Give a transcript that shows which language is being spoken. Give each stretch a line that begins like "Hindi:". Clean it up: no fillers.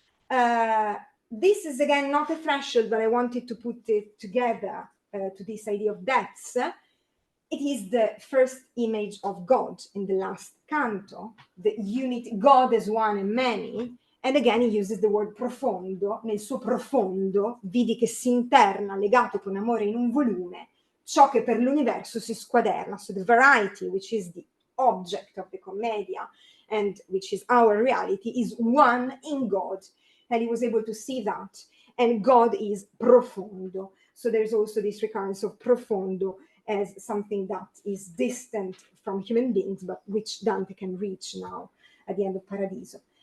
English: This is again not a threshold, but I wanted to put it together to this idea of depths. It is the first image of God in the last canto, the unity, God as one and many. And again, he uses the word profondo.
Italian: Nel suo profondo, vidi che si interna, legato con amore in un volume, ciò che per l'universo si squaderna.
English: So the variety, which is the object of the Commedia, and which is our reality, is one in God. And he was able to see that. And God is profondo. So there's also this recurrence of profondo as something that is distant from human beings, but which Dante can reach now at the end of Paradiso.